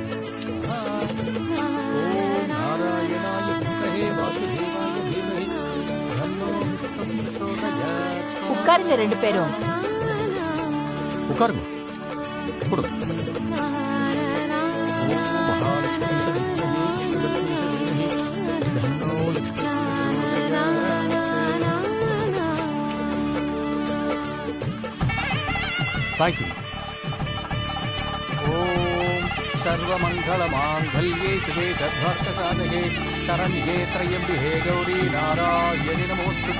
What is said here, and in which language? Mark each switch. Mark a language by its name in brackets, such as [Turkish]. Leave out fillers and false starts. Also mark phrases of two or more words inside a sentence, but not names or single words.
[Sanskrit] ओम नारायणाय विद्महे वासुदेवाय धीमहि तन्नो विष्णुः प्रचोदयात्. [Tamil] உட்காருங்க ரெண்டு பேரும். உட்காருங்க. கொடுங்க. [Sanskrit] ॐ महालक्ष्मी सदित्महे श्रीलक्ष्मी सदिमहि तन्नो लक्ष्मी प्रचोदयात्. [English] Thank you. [Sanskrit] ओम सर्वमंगलमांगल्ये शिवे सर्वार्थसाधके शरण्ये त्र्यंबके गौरी नारायणि नमोस्तुते.